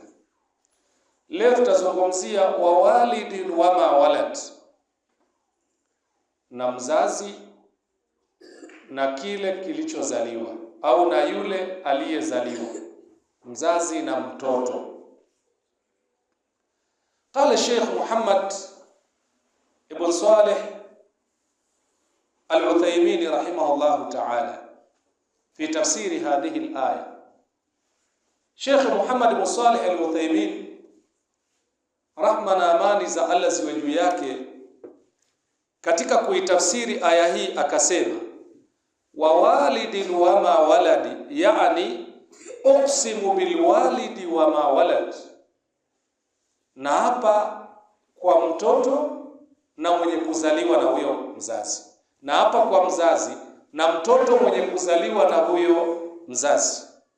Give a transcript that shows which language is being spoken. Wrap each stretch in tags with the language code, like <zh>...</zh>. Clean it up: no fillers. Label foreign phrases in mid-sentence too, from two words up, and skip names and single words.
<sw>Leo tutazungumzia</sw> <ar>ووالد وما ولد,</ar> <sw>na mzazi na kile kilichozaliwa au na yule aliyezaliwa, mzazi na mtoto.</sw> <ar>قال الشيخ محمد ابن صالح العثيمين رحمه الله تعالى في تفسير هذه الآية.</ar> <sw>شيخ محمد بن صالح العثيمين rahmana amani za Allah ziwe juu yake, katika kuitafsiri aya hii akasema,</sw> <ar>ووالد وما ولد,</ar> <sw>yani</sw> <ar>أقسم بالوالد وما ولد,</ar> <sw>na hapa kwa mtoto na mwenye kuzaliwa na huyo mzazi, na hapa kwa mzazi na mtoto mwenye kuzaliwa na huyo mzazi.</sw>